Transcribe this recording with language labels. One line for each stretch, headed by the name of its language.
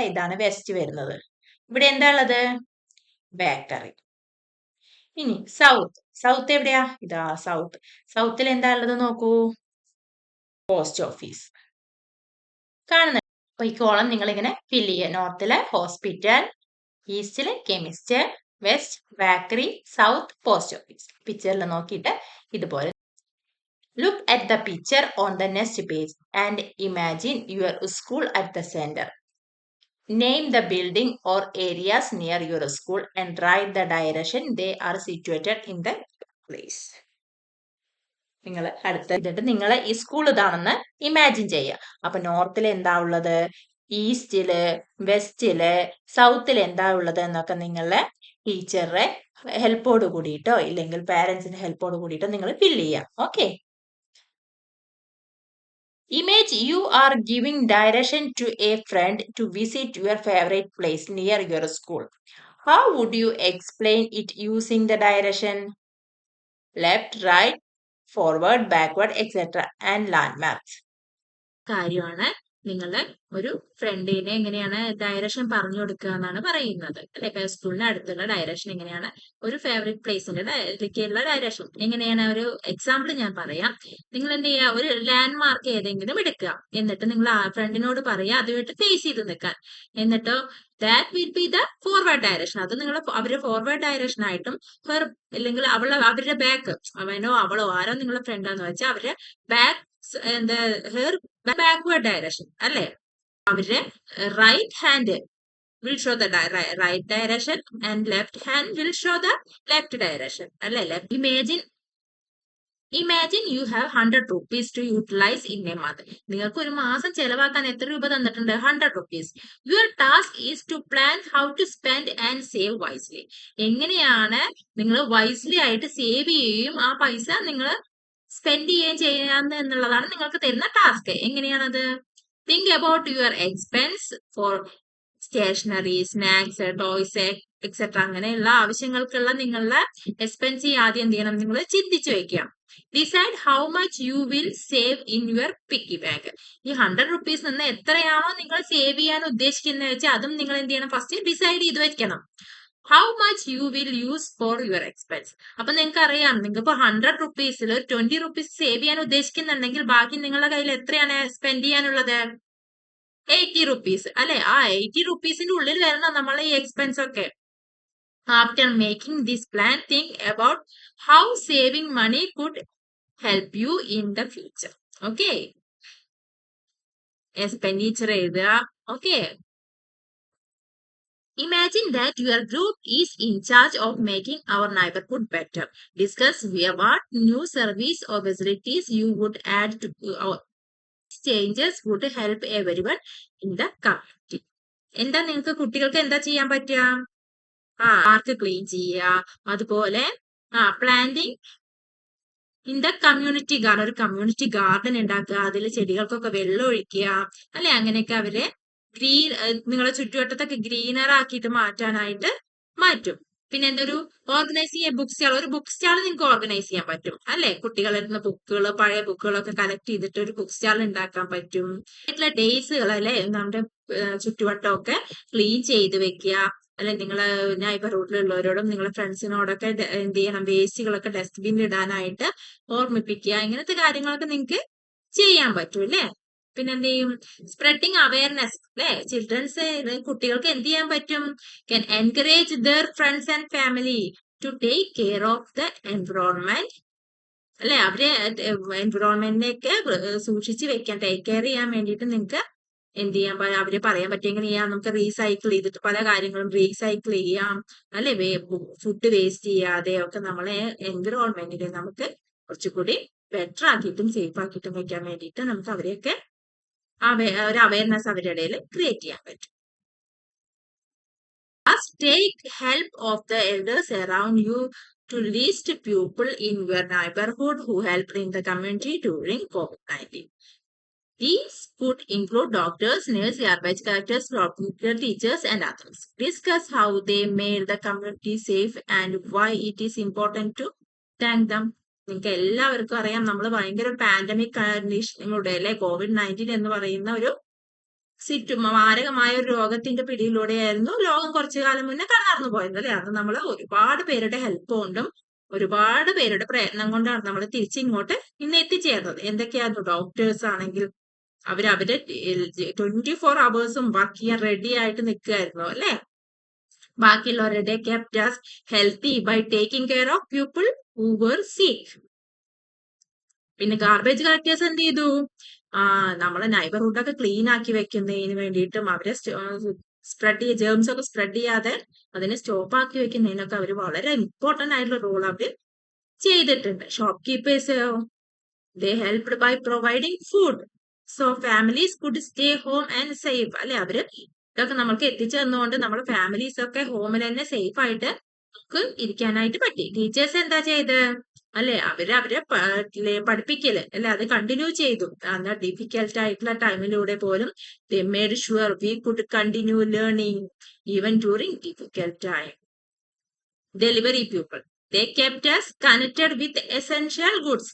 Malayalam: ഇതാണ് വെസ്റ്റ് വരുന്നത്. ഇവിടെ എന്താ ഉള്ളത്? ബേക്കറി. ഇനി സൗത്ത്. സൗത്ത് എവിടെയാ? ഇതാ സൗത്ത്. സൗത്തിൽ എന്താ ഉള്ളത് നോക്കൂ? Post office. കാണുന്നുണ്ട്. അപ്പൊ ഈ കോളം നിങ്ങൾ ഇങ്ങനെ ഫില്ല് ചെയ്യുക. നോർത്തില് hospital, ഈസ്റ്റില് chemist, west bakery, south post office. പിക്ചറിൽ നോക്കിയിട്ട് ഇതുപോലെ.
English: Look at the picture on the next page and imagine your school at the center. Name the building or areas near your school and write the direction they are situated in the place.
Malayalam: നിങ്ങൾ അടുത്തിട്ട് നിങ്ങൾ ഈ school ഇതാണെന്ന് imagine ചെയ്യുക. അപ്പൊ നോർത്തിൽ എന്താ ഉള്ളത്, ഈസ്റ്റില്, വെസ്റ്റില്, സൗത്തിൽ എന്താ ഉള്ളത് എന്നൊക്കെ നിങ്ങളെ ടീച്ചറുടെ ഹെൽപ്പോട് കൂടിയിട്ടോ ഇല്ലെങ്കിൽ പാരന്റ്സിന്റെ ഹെൽപ്പോട് കൂടിയിട്ടോ നിങ്ങൾ ഫില്ല് ചെയ്യാം. Okay.
English: Image you are giving direction to a friend to visit your favorite place near your school. How would you explain it using the direction? Left, right, forward, backward, etc. and landmarks.
Malayalam: കാര്യമാണ് നിങ്ങൾ ഒരു ഫ്രണ്ടിനെ എങ്ങനെയാണ് direction പറഞ്ഞു കൊടുക്കുക എന്നാണ് പറയുന്നത് അല്ലെ. ഇപ്പൊ സ്കൂളിന് അടുത്തുള്ള ഡയറക്ഷൻ എങ്ങനെയാണ്, ഒരു ഫേവറേറ്റ് പ്ലേസിന്റെ ഡയറക്ഷൻ എങ്ങനെയാണ്. ഒരു എക്സാമ്പിൾ ഞാൻ പറയാം. നിങ്ങൾ എന്ത് ചെയ്യുക, ഒരു ലാൻഡ് മാർക്ക് ഏതെങ്കിലും എടുക്കുക. എന്നിട്ട് നിങ്ങൾ ആ ഫ്രണ്ടിനോട് പറയുക അതുമായിട്ട് ഫേസ് ചെയ്ത് നിൽക്കാൻ. എന്നിട്ടോ
English: That will be the forward direction.
Malayalam: അത് നിങ്ങൾ അവരുടെ ഫോർവേഡ് ഡയറക്ഷൻ ആയിട്ടും ഹെർ അല്ലെങ്കിൽ അവരുടെ ബാക്ക്, അവനോ അവളോ ആരോ നിങ്ങളുടെ ഫ്രണ്ടാന്ന് വെച്ചാൽ അവരുടെ ബാക്ക് എന്താ ഹെർ ബാക്ക്വേർഡ് ഡയറക്ഷൻ അല്ലെ. അവരുടെ right hand
English: will show the right direction and left hand will show the left direction
Malayalam: അല്ലെ.
English: Imagine you have 100 rupees to utilize in a month.
Malayalam: നിങ്ങൾക്ക് ഒരു മാസം ചെലവാക്കാൻ എത്ര രൂപ തന്നിട്ടുണ്ട്?
English: 100 rupees. Your task is to plan how to spend and save wisely.
Malayalam: എങ്ങനെയാണ് നിങ്ങൾ wisely ആയിട്ട് സേവ് ചെയ്യുകയും ആ പൈസ നിങ്ങൾ സ്പെൻഡ് ചെയ്യുകയും ചെയ്യാന്ന് എന്നുള്ളതാണ് നിങ്ങൾക്ക് തരുന്ന ടാസ്ക്. എങ്ങനെയാണത്?
English: think about your expense for stationery, snacks, toys etcetera
Malayalam: അങ്ങനെയുള്ള ആവശ്യങ്ങൾക്കുള്ള നിങ്ങളുടെ എക്സ്പെൻസ് ആദ്യം എന്ത് ചെയ്യണം? നിങ്ങൾ ചിന്തിച്ചു വെക്കുക.
English: Decide how much you will save in your piggy bag.
Malayalam: ഈ 100 rupees നിന്ന് എത്രയാണോ നിങ്ങൾ സേവ് ചെയ്യാൻ ഉദ്ദേശിക്കുന്നത് വെച്ചാൽ അതും നിങ്ങൾ എന്ത് ചെയ്യണം? ഫസ്റ്റ് ഡിസൈഡ് ചെയ്ത് വെക്കണം.
English: How much you will use for your expense.
Malayalam: അപ്പൊ നിങ്ങൾക്ക് അറിയാം, നിങ്ങൾക്ക് ഇപ്പൊ 100 rupees 20 rupees സേവ് ചെയ്യാൻ ഉദ്ദേശിക്കുന്നുണ്ടെങ്കിൽ ബാക്കി നിങ്ങളുടെ കയ്യിൽ എത്രയാണ് സ്പെൻഡ് ചെയ്യാനുള്ളത്? 80 rupees അല്ലെ. ആ 80 rupeesന്റെ ഉള്ളിൽ വരണം നമ്മളെ ഈ എക്സ്പെൻസ് ഒക്കെ.
English: After making this plan, think about how saving money could help you in the future. Okay.
Malayalam: Expenditure എഴുതുക.
English: Okay. Imagine that your group is in charge of making our neighborhood better. Discuss what new service or facilities you would add to our changes would help everyone in the community.
Malayalam: എന്താ നിങ്ങൾക്ക് കുട്ടികൾക്ക് എന്താ ചെയ്യാൻ പറ്റുക? Park clean ചെയ്യുക, അതുപോലെ
English: planting in the community garden,
Malayalam: ഒരു community garden ഉണ്ടാക്കുക, അതിൽ ചെടികൾക്കൊക്കെ വെള്ളം ഒഴിക്കുക അല്ലെ. അങ്ങനെയൊക്കെ അവരെ നിങ്ങളുടെ ചുറ്റുവട്ടത്തൊക്കെ ഗ്രീനർ ആക്കിയിട്ട് മാറ്റാനായിട്ട് മാറ്റും. പിന്നെ എന്തൊരു ഓർഗനൈസ് ചെയ്യാൻ ബുക്ക് സ്റ്റാൾ, ഒരു ബുക്ക് സ്റ്റാൾ നിങ്ങൾക്ക് ഓർഗനൈസ് ചെയ്യാൻ പറ്റും അല്ലെ. കുട്ടികളുടെ ബുക്കുകൾ, പഴയ ബുക്കുകളൊക്കെ കളക്ട് ചെയ്തിട്ട് ഒരു ബുക്ക് സ്റ്റാൾ ഉണ്ടാക്കാൻ പറ്റും. ഡേയ്സുകൾ അല്ലെ, നമ്മുടെ ചുറ്റുവട്ടമൊക്കെ ക്ലീൻ ചെയ്ത് വെക്കുക. അല്ലെ നിങ്ങളെ നൈബർഹുഡിലുള്ളവരോടും നിങ്ങളെ ഫ്രണ്ട്സിനോടൊക്കെ എന്ത് ചെയ്യണം, വേസ്റ്റുകളൊക്കെ ഡസ്റ്റ്ബിന്നിൽ ഇടാനായിട്ട് ഓർമ്മിപ്പിക്കുക. ഇങ്ങനത്തെ കാര്യങ്ങളൊക്കെ നിങ്ങൾക്ക് ചെയ്യാൻ പറ്റും അല്ലെ. പിന്നെ എന്ത് ചെയ്യും, സ്പ്രെഡിങ് അവയർനെസ് അല്ലെ. ചിൽഡ്രൻസ് കുട്ടികൾക്ക് എന്ത് ചെയ്യാൻ പറ്റും,
English: can encourage their friends and family to take care of the environment
Malayalam: അല്ലെ. അവരെ എൻവിറോൺമെന്റിനെയൊക്കെ സൂക്ഷിച്ച് വെക്കാൻ, ടേക്ക് കെയർ ചെയ്യാൻ വേണ്ടിയിട്ട് നിങ്ങൾക്ക് എന്ത് ചെയ്യാൻ അവരെ പറയാൻ പറ്റുമെങ്കിൽ ചെയ്യാം. നമുക്ക് റീസൈക്കിൾ ചെയ്തിട്ട് പല കാര്യങ്ങളും റീസൈക്കിൾ ചെയ്യാം അല്ലെ. ഫുഡ് വേസ്റ്റ് ചെയ്യാതെ ഒക്കെ നമ്മളെ എൻവിറോൺമെന്റിനെ നമുക്ക് കുറച്ചുകൂടി ബെറ്റർ ആക്കിയിട്ടും സേഫ് ആക്കിയിട്ടും വെക്കാൻ വേണ്ടിയിട്ട് നമുക്ക് അവരെയൊക്കെ ഒരു അവയർനെസ് അവരുടെ ഇടയിൽ ക്രിയേറ്റ് ചെയ്യാൻ പറ്റും.
English: Take help of the elders around you to list people in your neighborhood who helped in the community during COVID-19. These could include doctors, nurses, garbage collectors, local teachers, and others. Discuss how they made the community safe and why it is important to thank them.
Malayalam: നിങ്ങൾക്ക് എല്ലാവർക്കും അറിയാം, നമ്മൾ ഭയങ്കര pandemic കണ്ടീഷനിലൂടെ അല്ലെ, COVID-19 എന്ന് പറയുന്ന ഒരു മാരകമായ ഒരു രോഗത്തിന്റെ പിടിയിലൂടെയായിരുന്നു ലോകം കുറച്ചു കാലം മുന്നേ കടന്നു പോയത് അല്ലെ. അത് നമ്മൾ ഒരുപാട് പേരുടെ ഹെൽപ്പ് കൊണ്ടും ഒരുപാട് പേരുടെ പ്രയത്നം കൊണ്ടാണ് നമ്മൾ തിരിച്ചിങ്ങോട്ട് ഇന്ന് എത്തിച്ചേർന്നത്. എന്തൊക്കെയായിരുന്നു, ഡോക്ടേഴ്സ് ആണെങ്കിൽ അവരുടെ 24 hours വർക്ക് ചെയ്യാൻ റെഡി ആയിട്ട് നിൽക്കുകയായിരുന്നു അല്ലെ. ബാക്കിയുള്ളവരുടെ
English: kept us healthy by taking care of people who were sick.
Malayalam: പിന്നെ ഗാർബേജ് കളക്ടേഴ്സ് എന്ത് ചെയ്തു, നമ്മളെ നൈബർഹുഡൊക്കെ ക്ലീൻ ആക്കി വെക്കുന്നതിന് വേണ്ടിയിട്ടും അവരെ ജേംസ് ഒക്കെ സ്പ്രെഡ് ചെയ്യാതെ അതിനെ സ്റ്റോപ്പ് ആക്കി വെക്കുന്നതിനൊക്കെ അവർ വളരെ ഇമ്പോർട്ടന്റ് ആയിട്ടുള്ള റോൾ അവർ ചെയ്തിട്ടുണ്ട്.
English: shopkeepers they helped by providing food so families could stay home and safe
Malayalam: അല്ലെ. അവര് ഇതൊക്കെ നമ്മൾക്ക് എത്തിച്ചു തന്നുകൊണ്ട് നമ്മുടെ ഫാമിലീസ് ഒക്കെ ഹോമിൽ തന്നെ സേഫ് ആയിട്ട് നമുക്ക് ഇരിക്കാനായിട്ട് പറ്റി. ടീച്ചേഴ്സ് എന്താ ചെയ്ത് അല്ലെ, അവരെ പഠിപ്പിക്കല് അല്ലെ, അത് കണ്ടിന്യൂ ചെയ്തു. എന്നാൽ ഡിഫിക്കൽട്ട് ആയിട്ടുള്ള ടൈമിലൂടെ പോലും
English: they made sure we could continue learning even during difficult time. Delivery people, they kept us connected with essential goods.